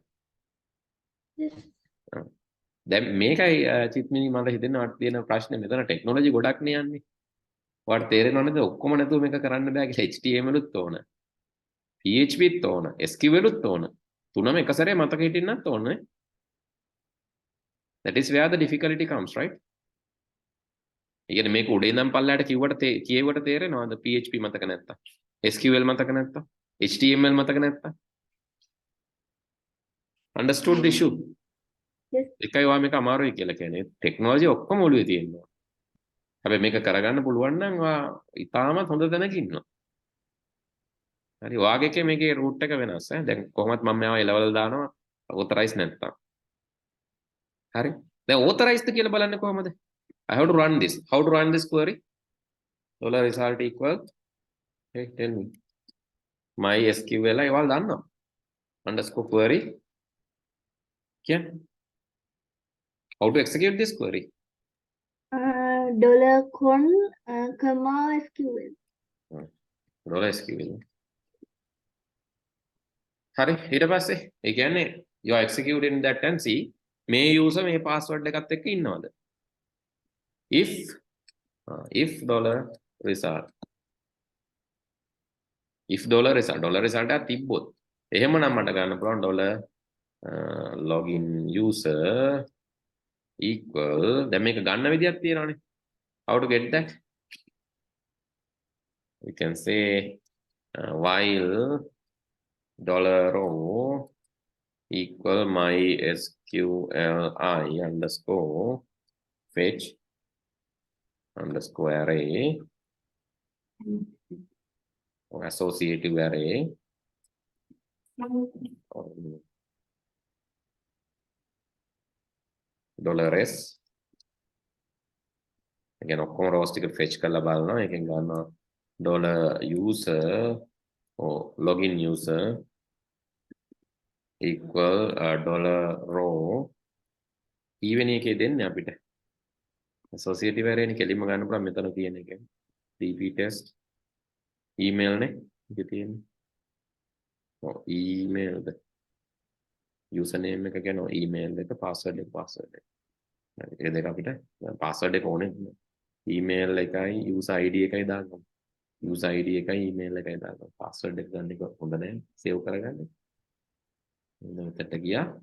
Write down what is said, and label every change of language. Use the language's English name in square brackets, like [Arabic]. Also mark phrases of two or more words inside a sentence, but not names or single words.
[English] Yes. [Sinhala] දැන් මේකයි චිත්මිනි මට හිතෙනවා තියෙන ප්‍රශ්නේ මෙතන ටෙක්නොලොජි ගොඩක් නේ යන්නේ. ඔයාලට තේරෙනව නේද ඔක්කොම නැතුව මේක කරන්න බෑ කියලා HTML උත් ඕන. PHP උත් ඕන. SQL උත් ඕන. තුනම එක සැරේ මතක හිටින්නත් ඕනේ. [English] That is where the difficulty comes, right? [Sinhala] ඒ කියන්නේ මේක උඩේ ඉඳන් පල්ලයට කියෙව්වට තේරෙනවද PHP මතක නැත්තම්? SQL මතක නැත්තම්? HTML මතක නැත්තම්? [English] Understood the issue? Yes. [Sinhala] එකයි ඔයා මේක අමාරුයි කියලා කියන්නේ ටෙක්නොලොජි ඔක්කොම ඔළුවේ තියෙනවා. හැබැයි මේක කරගන්න පුළුවන් නම් ඔයා ඉතාමත් හොඳ තැනක ඉන්නවා. හරි ඔයාගේ එකේ මේකේ root එක වෙනස් ඈ. දැන් කොහොමත් මම මේවා level දානවා authorize නැත්තම්. හරි. දැන් authorize කියලා බලන්නේ කොහමද? [English] I have to run this. How to run this query? dollar result equal, hey, tell me. [Sinhala] MySQL ඒවල් දන්නවා. underscore query. කියන්නේ. [English] How to execute this query? $con comma SQL. dollar SQL. [Sinhala] හරි ඊට පස්සේ ඒ කියන්නේ [English] you are executing that and see [Sinhala] මේ user මේ password එකත් එක්ක ඉන්නවද? if [English] dollar result [Sinhala] dollar result එකක් තිබ්බොත් එහෙමනම් මට ගන්න පුළුවන් [English] dollar login user equal [Sinhala] දැන් මේක ගන්න විදියක් තියෙනවානේ. [English] How to get that? We can say while dollar row equal MySQLi underscore fetch underscore array or associative array $s again [Sinhala] ඔක්කොම rows ටික fetch කරලා බලනවා. එකෙන් ගන්නවා [English] dollar user or login user equal dollar row even [Sinhala] එකේ දෙන්නේ අපිට [English] associative array [Sinhala] නේ කෙලින්ම ගන්න පුළුවන් මෙතන තියෙන එක [English] dp test email [Sinhala] නේ ඉතින් තියෙන්නේ email ද username එක කියනවා email එක password එක ඒ දෙක අපිට password එක ඕනේ email එකයි [English] user id [Sinhala] එකයි දාගන්න [English] user id [Sinhala] එකයි email එකයි දාගන්න password එක ගන්න එක හොඳ නැහැ save කරගන්න මෙතනට ගියා